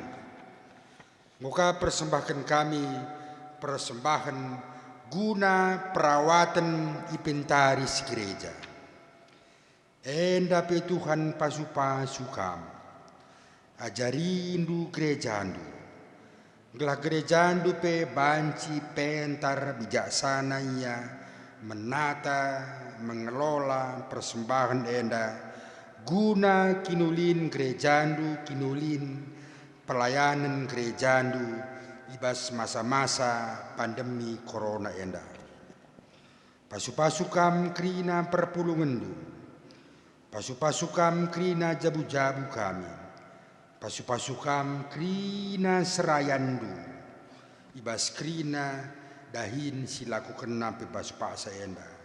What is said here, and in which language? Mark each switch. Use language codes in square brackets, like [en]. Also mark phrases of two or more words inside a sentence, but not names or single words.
[id] Muka persembahkan kami persembahan guna perawatan inventaris gereja. [btx] Endape Tuhan pasu-pasu kami, ajarindu gerejandu, gelah gerejandu pe banci pentar [id] bijaksana ia menata, mengelola persembahan [btx] enda, guna kinulin gerejandu, kinulin pelayanan gerejandu ibas masa-masa pandemi corona enda. Pasu-pasu kam krina perpulungandu, pasu-pasu kam krina jabu-jabu kami, pasu-pasu kam krina serayandu, ibas krina dahin silaku kena bebas paksa enda.